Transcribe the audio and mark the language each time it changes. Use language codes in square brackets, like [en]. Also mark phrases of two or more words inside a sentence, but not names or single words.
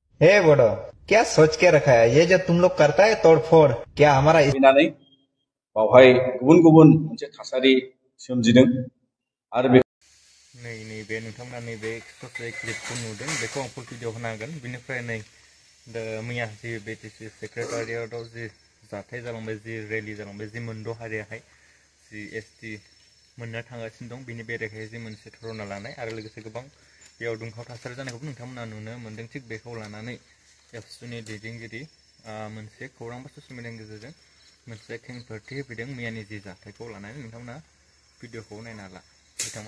[hi] हे बड़ो, क्या सोच के रखा है? ये जो तुम लोग करता है तोड़फोड़, क्या हमारा [brx] फैनानै बावहाय गुबुन गुबुन मोनसे थासारि सोमजिदों आरो बे नैबे नोंथांमोना नैबे ससे क्लिपखौ नुदों बेखौ आं [en] full video [brx] होनो हागोन बिनिफ्राय नै मैया जि बिटिसि सेक्रेटारियेटआव जि जाथाय जालांबाय जि रेलि जालांबाय जि मोनद' हारियाहाय जि एसटि मोननो थांगासिनो दं बिनि बेरेखायै जि मोनसे धरना लानाय आरो लोगोसे गोबां बेयाव दुंहाव थासारि जानायखौबो नोंथांमोना नुनो मोन्दों थिग बेखौ लानानै एबसुनि दैदेनगिरि मोनसे खौरां बा ससियेल मिडियानि गेजेरजों मोनसे खेंफोरथि होफैदों मैयानि जि जाथायखौ लानानै नोंथांमोना भिडिअखौ नायना ला बिथांमोना